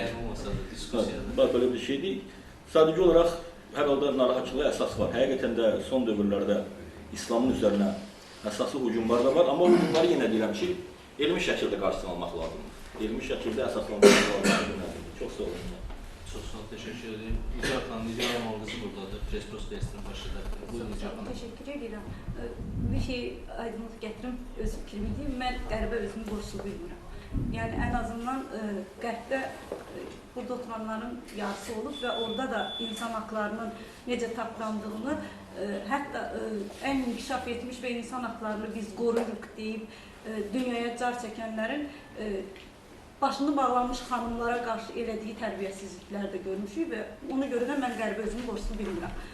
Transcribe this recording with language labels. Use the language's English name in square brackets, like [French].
[Azerbaijani] Yəni olmasa da diskusiyada. Böyle bir şey deyil. Sadəcə olaraq hər halda narahatçılığa əsas var. Həqiqətən də son dövrlərdə İslamın üzərinə əsaslı hücumlar da var. Amma hücumları yenə deyirəm ki, elmi şəkildə qarşısını almaq lazımdır. Elmi şəkildə əsaslanmaq lazımdır. Çox sağ olun. [Turkish] Çok sağ ol, teşekkür ederim. Nigar Hanım, Nigar Hanım buradadır. [Azerbaijani] Prespros testinin başıdır. Buyurun Nigar Hanım. Teşekkür edirəm. Bir şey aydınlıq gətirim, öz fikrimi deyim. Mən Qərbə özümü borçlu bilmirəm. Yəni, ən azından Qərbdə burada oturanların yarısı olub və orada da insan haqlarının necə tapdandığını, hətta ən inkişaf etmiş və insan haqlarını biz qoruyuruq deyib dünyaya car çəkənlərin başını bağlanmış xanımlara qarşı elədiyi tərbiyəsizliklər də görmüşük və ona görə də mən Qərbə özümü borçlu bilmirəm.